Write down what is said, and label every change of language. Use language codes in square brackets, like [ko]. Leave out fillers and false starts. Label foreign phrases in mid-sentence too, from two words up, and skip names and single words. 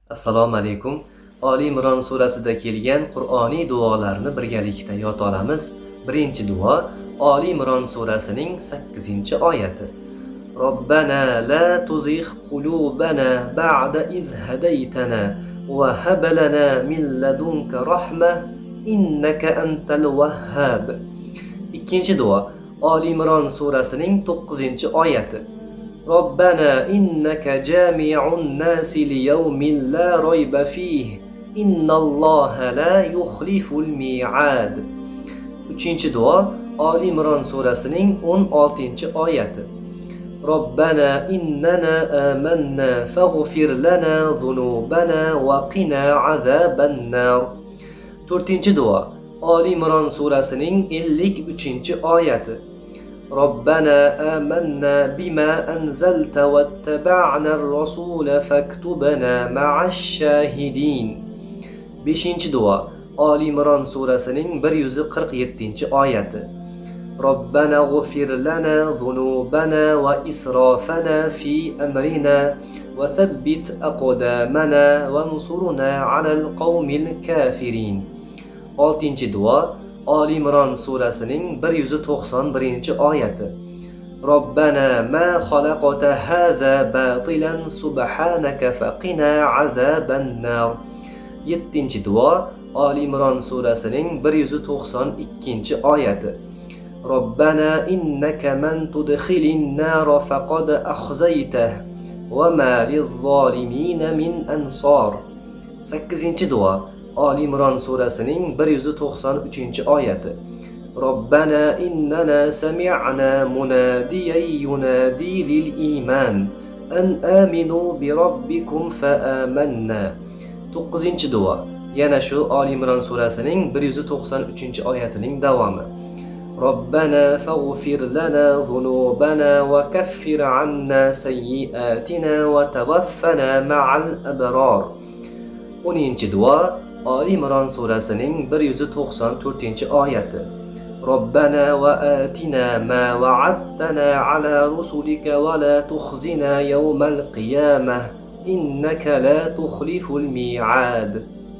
[uz] Assalomu alaykum. Oli Imron surasida kelgan Qur'oniy duolarni birgalikda yod olamiz. Birinchi duo Oli Imron surasining 8-oyati. [ar] ربنا لا تزغ قلوبنا بعد إذ هديتنا وهب لنا من لدنك رحمة إنك أنت الوهاب. [uz] Ikkinchi duo Oli Imron surasining 9-oyati. [ar] ربنا إنك جامع الناس ليوم لا ريب فيه إن الله لا يخلف الميعاد. [uz] Uchinchi duo Oli Imron surasining 16-oyati. [ar] ربنا إننا آمنا فاغفر لنا ذنوبنا وقنا عذاب النار. [uz] To'rtinchi duo Oli Imron surasining 53-oyati. [ar] ربنا آمنا بما أنزلت واتبعنا الرسول فاكتبنا مع الشاهدين. [uz] 5. duo Oli Imron surasining 147-oyati. [ar] ربنا اغفر لنا ذنوبنا وإسرافنا في أمرنا وثبت أقدامنا وانصرنا على القوم الكافرين. [uz] 6. duo Oli Imron surasining 191-oyati. [ar] ربنا ما خلقت هذا باطلا سبحانك فقنا عذاب النار. [uz] 7. duo Oli Imron surasining 192-oyati. [ar] ربنا إنك من تدخل النار فقد أخزيته وما للظالمين من أنصار. [uz] 8. duo Oli Imron surasining 193-oyati. [ar] ربنا إننا سمعنا مناديا ينادي للإيمان أن آمنوا بربكم فآمنا. [uz] 9. duo yana shu Oli Imron surasining 193-oyatining davomi. [ar] ربنا فاغفر لنا ذنوبنا وكفر عنا سيئاتنا وتوفنا مع الأبرار. [uz] 10. duo Oli Imron surasining 194-oyati. [ar] ربنا وآتنا ما وعدتنا على رسلك ولا تخزنا يوم القيامة إنك لا تخلف الميعاد.